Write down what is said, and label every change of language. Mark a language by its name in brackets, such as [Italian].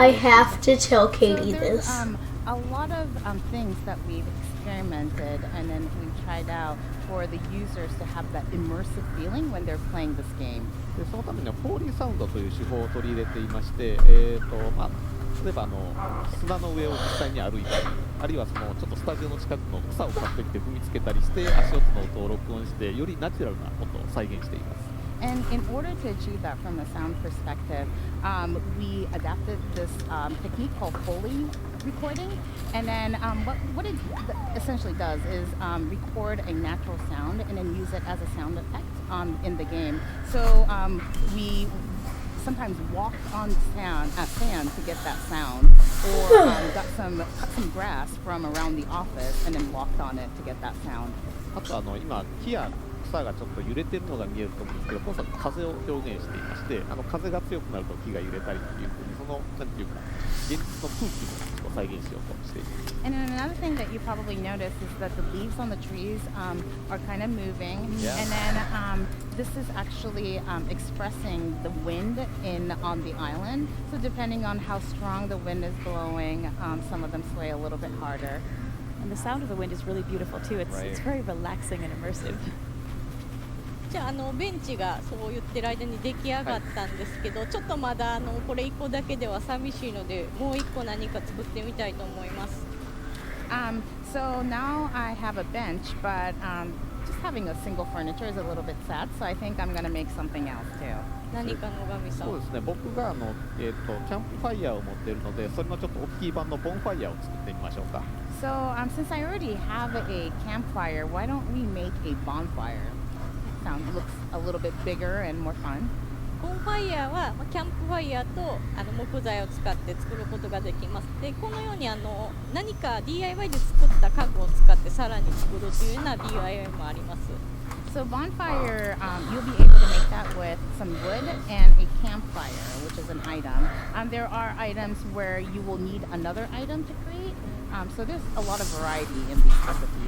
[English] I have to tell Katie So there's, this. a lot of things that we've experimented and then we've tried out for the users to have that immersive feeling when they're playing this game. [Japanese] でそのためにはフォーリーサウンドという手法を取り入れていまして、例えば砂の上を実際に歩いたり、あるいはちょっとスタジオの近くの草を買ってきて踏みつけたりして足音の音を録音してよりナチュラルな音を再現しています。 [English] And in order to achieve that from a sound perspective, we adapted this technique called Foley recording. And then what it essentially does is record a natural sound and then use it as a sound effect in the game. So we sometimes walked on sand to get that sound, or cut some grass from around the office and then walked on it to get that sound. [Japanese] あと今木や草がちょっと揺れてるのが見えると思うんですけど、今作風を表現していまして、風が強くなると木が揺れたりというふうになんていうか現実の空気を再現しようとしています。 [English] And then another thing that you probably noticed is that the leaves on the trees are kind of moving. Yeah. And then this is actually expressing the wind on the island. So depending on how strong the wind is blowing, some of them sway a little bit harder. And the sound of the wind is really beautiful too. It's very relaxing and immersive. [Japanese] じゃあベンチがそう言ってる間に出来上がったんですけど、ちょっとまだこれ1個だけでは寂しいので、もう1個何か作ってみたいと思います。 [English] So now I have a bench, but just having a single furniture is a little bit sad. So I think I'm going to make something else too. [Japanese] 何か野上さん。そうですね、僕がキャンプファイヤーを持っているので、それのちょっと大きい版のボンファイヤーを作ってみましょうか。 [English] So since I already have a campfire, why don't we make a bonfire? Looks a little bit bigger and more fun. [Japanese] ボンファイヤーはキャンプファイヤーと木材を使って作ることができます。で、このように何か DIY で作った家具を使ってさらに作るというような DIY もあります。 [English] So bonfire, you'll be able to make that with some wood and a campfire, which is an item. There are items where you will need another item to create. So there's a lot of variety in these recipes.